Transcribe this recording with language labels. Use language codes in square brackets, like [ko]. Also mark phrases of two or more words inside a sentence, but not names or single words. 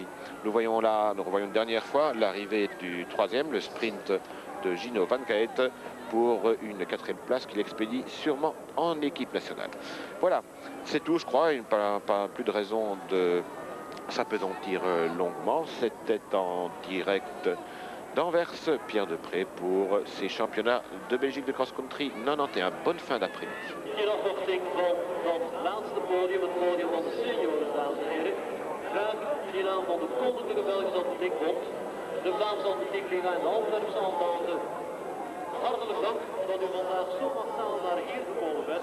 [fr] Nous revoyons une dernière fois l'arrivée du 3e, le sprint de Gino Van Gaët, pour une 4e place qu'il expédie sûrement en équipe nationale. Voilà, c'est tout, je crois. Pas plus de raison de s'apesantir longuement. C'était en direct d'Anvers, Pierre Depré, pour ces championnats de Belgique de cross-country 91. Bonne fin d'après-midi. [nl] In afwachting van dat laatste podium, het podium van de senioren, dames en heren. Graag in naam van de Koninklijke Belgische Atletiekbond, de Vlaamse Atletiek Liga en de Antwerpse Entente. Hartelijk dank dat u vandaag zo massaal naar hier gekomen bent.